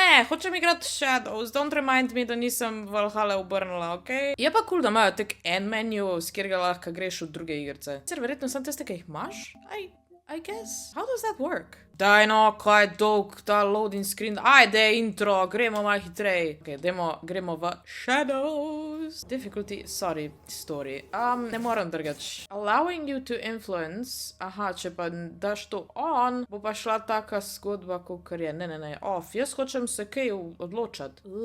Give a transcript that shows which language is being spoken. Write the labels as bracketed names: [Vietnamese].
[Slovenian] Hočem igrati Shadows, [English] don't remind me, [Slovenian] da nisem Valhalla obrnila, ok? Je pa cool, da imajo tak en menu, s katerega lahko greš v druge igrice. Sicer verjetno sem tiste, ki jih imaš? [English] I guess. How does that work? [Slovenian] Daj no, kaj je dolg ta loading screen. Ajde, intro, gremo malo hitrej. Ok, gremo v Shadows. [English] Difficulty, sorry, story. [Slovenian] Ne moram drgač. [English] Allowing you to influence. [Slovenian] Aha, če pa daš to on, bo pa šla taka zgodba, kakor je. Ne, off. Jaz hočem se kaj odločati.